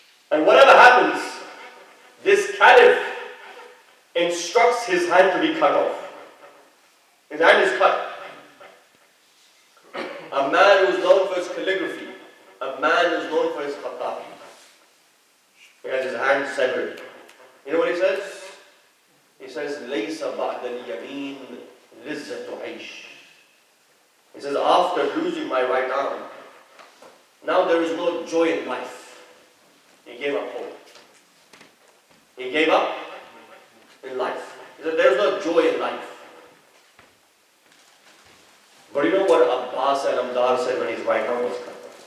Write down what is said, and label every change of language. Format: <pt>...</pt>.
<en>And whatever happens, this caliph instructs his hand to be cut off. His hand is cut. A man who is known for his calligraphy, a man who is known for his khatat, he has his hand severed. You know what he says? He says,</en> <ar>لَيْسَ بَعْدَ الْيَمِينِ لِزَّةُ عَيْشٍ.</ar> <en>He says, after losing my right arm, now there is no joy in life. He gave up hope. He gave up in life. He said, there is no joy in life. But you know what Abbas al-Amdar said when his right arm was cut?</en>